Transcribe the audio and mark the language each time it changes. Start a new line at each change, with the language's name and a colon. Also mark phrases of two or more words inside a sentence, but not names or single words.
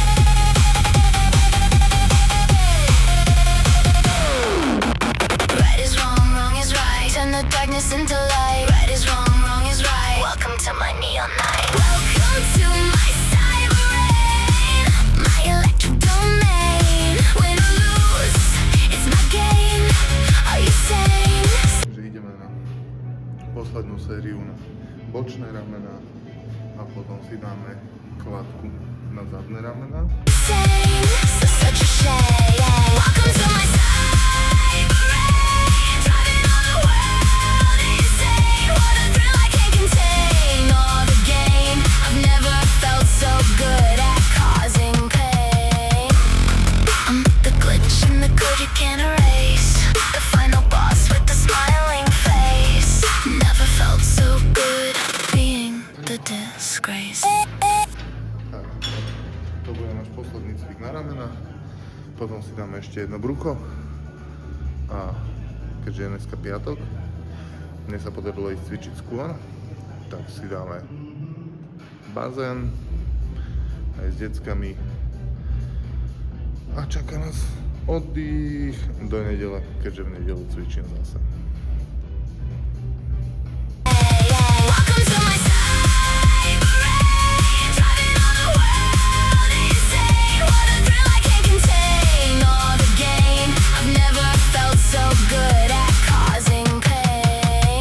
English: Right is wrong, wrong is right. Turn the darkness into light. Right is wrong, wrong is right. Welcome to my neon night. Welcome to my cyber rain. My electric domain. Win or lose, it's my game. Are you sane?
Slovak: Takže ideme na poslednú sériu na bočné ramena a potom si dáme kladku na zadné ramena.
English: Sane, so such a shame. Welcome to my cyber rain. Driving all the world insane. What a thrill I can't contain. All the gain. I've never felt so good at causing pain. I'm the glitch in the code you can't erase. The final boss with the smiling face. Never felt so good being the disgrace.
Slovak: Tak, to bude náš posledný cvik na ramena. Potom si dáme ešte jedno brucho. A keďže je dneska piatok, mne sa podarilo ísť cvičiť skôr, tak si dáme bazén aj s deckami. A čaká nás oddych do nedele, keďže v nedelu cvičím zase.
English: Welcome to my cyber rain. Driving all the world insane. What a thrill I can't contain. All the gain. I've never felt so good at causing pain.